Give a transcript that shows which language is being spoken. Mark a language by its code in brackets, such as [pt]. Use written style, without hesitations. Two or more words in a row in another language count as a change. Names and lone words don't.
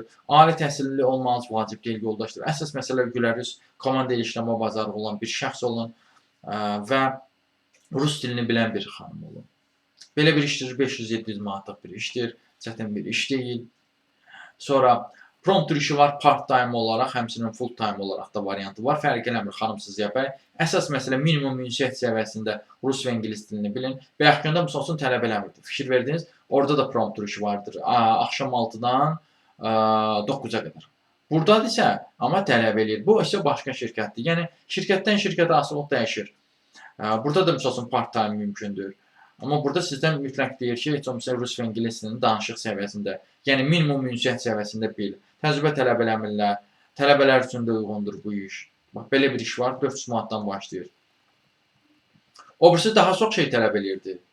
[az] Ali təhsilli olmanız vacib deyil yoldaşlar. Əsas məsələ gülərüz, komanda ilə işləmə bacarığı olan bir şəxs olun və rus dilini bilən bir xanım olun. Belə bir işdir, 500-700 manatlıq bir işdir, çətin bir iş deyil. Sonra prompter işi var, part-time olaraq, həmçinin full-time olaraq da variantı var. Fərq eləmir, xanımsız yapay. Əsas məsələ minimum ünsiyyət səviyyəsində rus və ingilis dilini bilin. Və yaxında bu olsun tələb eləmirdir. Fikir verdiniz, orada da prompter işi vardır. Axşam 6-dan 9-a qədər. Buradadır isə, amma tələb eləyir. Bu isə başqa şirkətdir. Yəni, şirkətdən şirkətə asılıq dəyişir. Burada da misal üçün part-time mümkündür. Amma burada sizdən mütləq deyir ki, heç olmasa rus və ingilis dilinin danışıq səviyyəsində, yəni minimum ünsiyyət səviyyəsində bil. Təcrübə tələb eləmirlər. Tələbələr üçün də uyğundur bu iş. Bax, belə bir iş var, 400 manatdan başlayır. O birisi daha çox şey tələb eləyirdi.